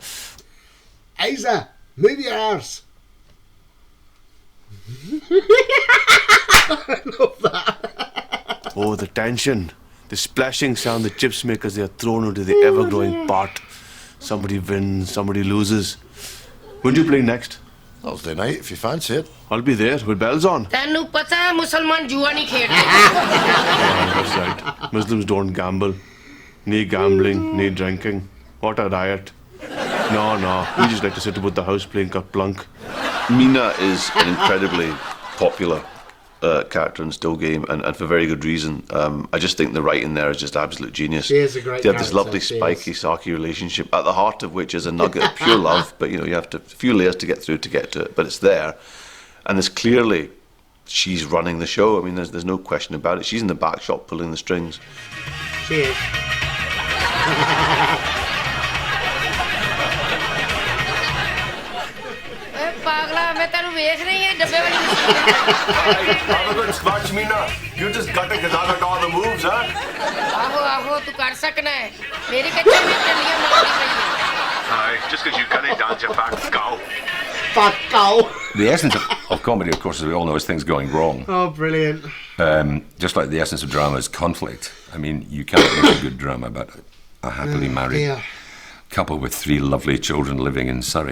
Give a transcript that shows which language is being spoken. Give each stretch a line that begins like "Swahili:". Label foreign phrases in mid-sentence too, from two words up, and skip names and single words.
English: Isa, move your arse. I love that. Oh, the tension. The splashing sound the chips make as they are thrown into the ever-growing pot. Somebody wins, somebody loses. When do you play next? Thursday night, if you fancy it. I'll be there with bells on.
Punjabi: ਤੈਨੂੰ ਪਤਾ ਹੈ ਮੁਸਲਮਾਨ ਜੂਆ ਨਹੀਂ ਖੇਡਦੇ
English: That's right. Muslims don't gamble. No gambling, no drinking. What a riot. No. We just like to sit about the house playing Plunk. Mina is an incredibly popular character in Still Game, and for very good reason. I just think the writing there is just absolute genius. She is a great They have this character, lovely she spiky, sarky relationship, at the heart of which is a nugget of pure love, but, you know, you have to, a few layers to get through to get to it, but it's there. And there's clearly, she's running the show. I mean, there's no question about it. She's in the back shop pulling the strings. She is.
Punjabi: ਪਾਗਲਾ ਮੈਂ ਤੈਨੂੰ ਵੇਖ ਰਹੀ ਹਾਂ ਡੱਬੇ ਵਾਲੀ
English: Watch Mina. You just got to got all the moves, huh?
Punjabi: ਆਹੋ ਤੂੰ ਕਰ ਸਕਣਾ ਹੈ ਮੇਰੀ ਕੱਚੇ ਵਿੱਚ ਟੱਲੀਆਂ ਮਾਰਦੀ ਪਈ ਹੈ
English: Aye, just because you can't dance your fat cow. Fat cow. The essence of comedy, of course, as we all know, is things going wrong. Oh, brilliant. Just like the essence of drama is conflict. I mean, you can't make a good drama about a happily married dear. couple with 3 lovely children living in Surrey.